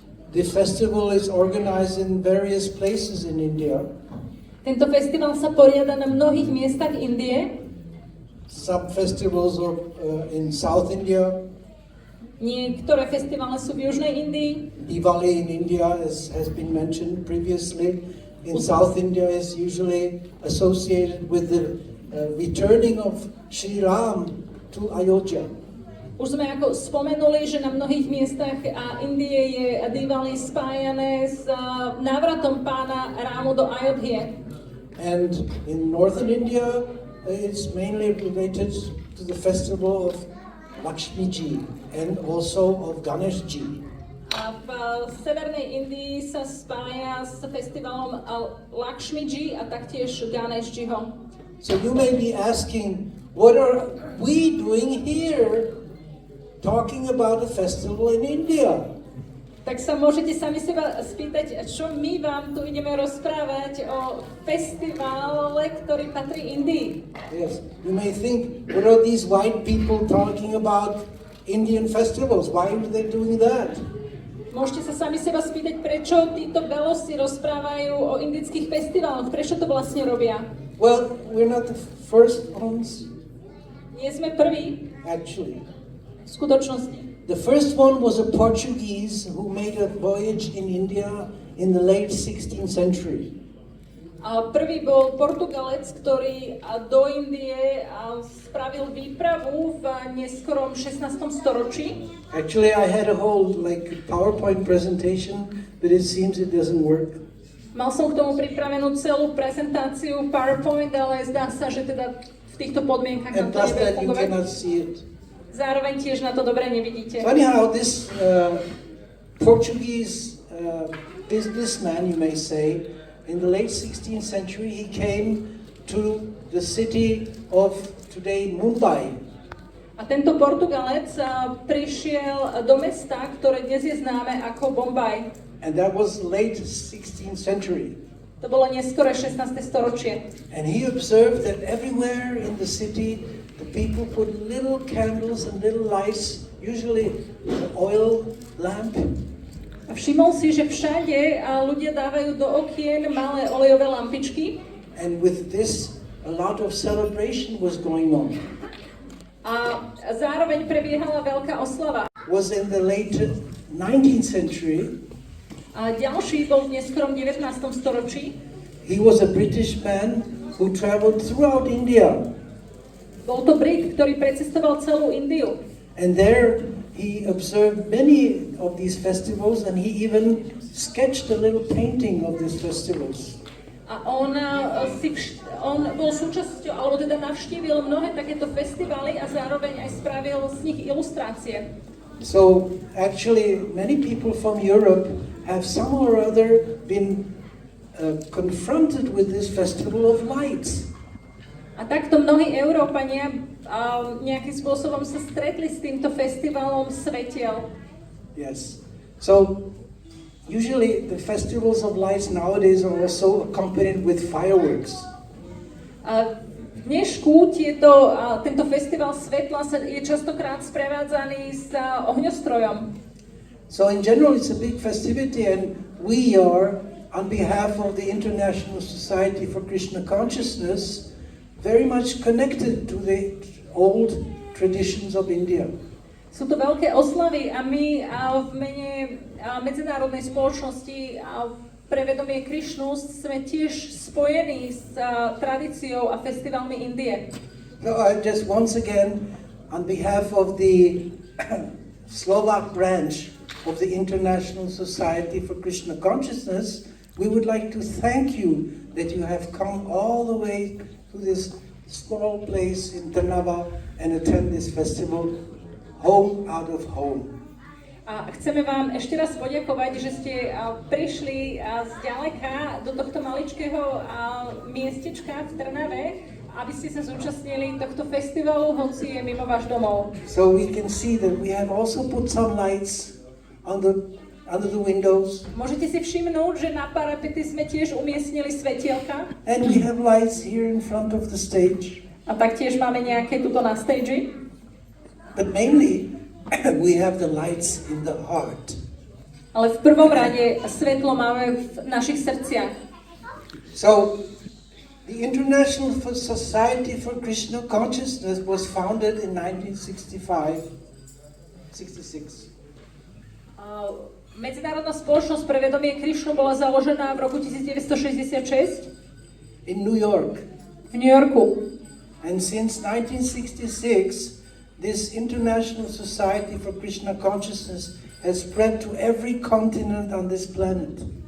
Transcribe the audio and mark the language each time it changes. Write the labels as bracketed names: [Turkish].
[English] This festival is organized in various places in India. [Slovak] Tento festival sa poriada na mnohých miestach Indie. [English] Some festivals are in South India. [Slovak] Niektoré festivály sú v Južnej Indii. [English] Diwali in India has been mentioned previously. In South India is usually associated with the returning of Sri Ram to Ayodhya. [Slovak] Už sme ako spomenuli, že na mnohých miestach Indie je Diwali spájané s návratom pána Rámu do Ayodhye. [English] And in northern India, it's mainly related to the festival of Lakshmi Ji and also of Ganesh Ji. [Slovak] A v severnej Indii sa spája s festivalom Lakshmi Ji a taktiež Ganesh Jiho. [English] So you may be asking, what are we doing here talking about a festival in India? [Slovak] Tak sa môžete sami seba spýtať, čo my vám tu ideme rozprávať o festivale, ktorý patrí Indii. [English] Yes, you may think, what are these white people talking about Indian festivals? Why are they doing that? [Slovak] Môžete sa sami seba spýtať, prečo títo belosi rozprávajú o indických festivaloch, prečo to vlastne robia. [English] Well, we're not the first ones, [Slovak] Nie sme prví, [English] actually. [Slovak] v skutočnosti. [English] The first one was a Portuguese who made a voyage in India in the late 16th century. [Slovak] A prvý bol Portugalec, ktorý do Indie spravil výpravu v neskorom 16. storočí. [English] Actually, I had a whole PowerPoint presentation, but it seems it doesn't work. [Slovak] Mal som k tomu pripravenú celú prezentáciu PowerPoint, ale zdá sa, že teda v týchto podmienkach nám [English] And [Slovak] to plus nebude [English] that you [Slovak] fungovať. [English] cannot see it. [Slovak] zároveň tiež na to dobre nevidíte. [English] So anyhow, this Portuguese businessman, you may say, in the late 16th century, he came to the city of today Mumbai. [Slovak] A tento Portugalec prišiel do mesta, ktoré dnes je známe ako Bombaj. [English] And that was late 16th century. [Slovak] To bolo neskore 16. storočie. [English] And he observed that everywhere in the city, the people put little candles and little lights, usually an oil lamp. [Slovak] A všimol si, že všade ľudia dávajú do okien malé olejové lampičky. [English] And with this, a lot of celebration was going on. [Slovak] A zároveň prebiehala veľká oslava. [English] Was in the late 19th century. [Slovak] A ďalší bol v neskorom 19. storočí. [English] He was a British man who traveled throughout India. [Slovak] Bol to Brit, ktorý precestoval celú Indiu. [English] And there he observed many of these festivals, and he even sketched a little painting of these festivals. [Slovak] A on bol súčasťou, alebo teda navštívil mnohé takéto festivaly a zároveň aj spravil z nich ilustrácie. [English] So actually many people from Europe have somehow or other been confronted with this festival of lights. [Slovak] A takto mnohí Európania nejakým spôsobom sa stretli s týmto festivalom svetiel. [English] Yes. So usually the festivals of lights nowadays are also accompanied with fireworks. [Slovak] A v dnešku tento festival svetla je častokrát sprevádzaný s ohňostrojom. [English] So in general it's a big festivity, and we are, on behalf of the International Society for Krishna Consciousness, very much connected to the old traditions of India. [Slovak] Sú to veľké oslavy a my v mene medzinárodnej spoločnosti pre vedomie Krišnu sme tiež spojení s tradíciou a festivalmi Indie. [English] So I just once again, on behalf of the Slovak branch of the International Society for Krishna Consciousness, we would like to thank you that you have come all the way to this small place in Trnava and attend this festival, home out of home. [Slovak] A chceme vám ešte raz poďakovať, že ste prišli zďaleka do tohto maličkého miestečka v Trnave, aby ste sa zúčastnili tohto festivalu, hoci je mimo váš domov. [English] So we can see that we have also put some lights under the windows. [Slovak] Môžete si všimnúť, že na parapety sme tiež umiestnili svetielka. [English] And we have lights here in front of the stage. [Slovak] A taktiež máme nejaké tuto na stage. [English] But mainly we have the lights in the heart. [Slovak] Ale v prvom rade svetlo máme v našich srdciach. [English] So the International Society for Krishna Consciousness was founded in 1966. [Slovak] Medzinárodná spoločnosť pre vedomie Krišnu bola založená v roku 1966 [English] in New York. [Slovak] V New Yorku. [English] And since 1966, this International Society for Krishna Consciousness has spread to every continent on this planet.